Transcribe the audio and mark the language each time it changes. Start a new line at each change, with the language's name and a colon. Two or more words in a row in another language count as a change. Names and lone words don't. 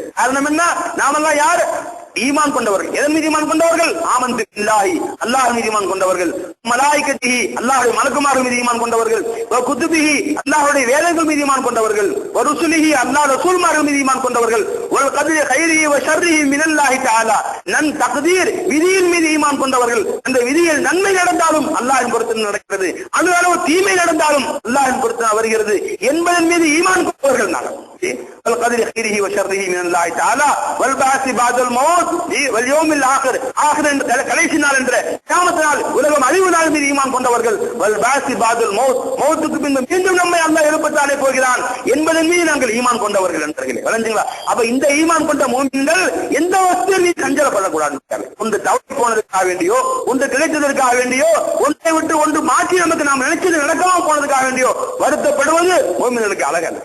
Tamil: காரணம் என்ன, நாமெல்லாம் யார், ஈமான் கொண்டவர்கள். எதன் மீது ஈமான் கொண்டவர்கள்,
Arabic: آمنت بالله
Tamil: அல்லாஹ் மீது ஈமான் கொண்டவர்கள், மலாயிகத்திஹி அல்லாஹ்வுடைய மலக்குமார்கள் மீது ஈமான் கொண்டவர்கள்,
Arabic: وكتبه
Tamil: அல்லாஹ்வுடைய வேதங்கள் மீது ஈமான் கொண்டவர்கள்,
Arabic: ورسله
Tamil: அல்லாஹ் ரசூல்மார்கள் மீது ஈமான் கொண்டவர்கள்,
Arabic: والقدر خيره وشره من الله تعالى
Tamil: நன் தக்தீர் விதியின் மீது ஈமான் கொண்டவர்கள். அந்த விதியில் நன்மை நடந்தாலும் அல்லாஹ்வின் பொறுத்து நடக்கிறது, அணு அளவு தீமை நடந்தாலும் அல்லாஹ்வின் பொறுத்து வருகிறது என்பதன் மீது ஈமான் கொண்டவர்கள் நாங்கள்.
Arabic: والقدر خيره وشره من الله تعالى والبعث بعد الموت واليوم الاخر.
Tamil: ஆகிர கடைசி நாள் என்ற கியாமத் நாள், உலகம் அழிவு நாள் மீது ஈமான் கொண்டவர்கள்.
Arabic: والبعث بعد الموت,
Tamil: மௌத்துக்கு பின்பு மீண்டும் நம்மை அல்லாஹ் எழுப்பத்தானே போகிறான் என்பதன் மீது நாங்கள் ஈமான் கொண்டவர்கள் என்றீர்களே. விளங்குங்களா? அப்ப இந்த ஈமான் கொண்ட மூமின்கள் எந்த வஸ்துவின் மீது சஞ்சலப்படக்கூடாது. ஒன்று தவறி போனதுக்காக வேண்டியோ, ஒன்று கிடைத்ததற்காக வேண்டியோ, ஒன்றை விட்டு ஒன்று மாற்றி நமக்கு நாம் நினைச்சது நடக்காம போனதுக்காக வேண்டியோ வருத்தப்படுவது மூமின்களுக்கு அழகல்ல.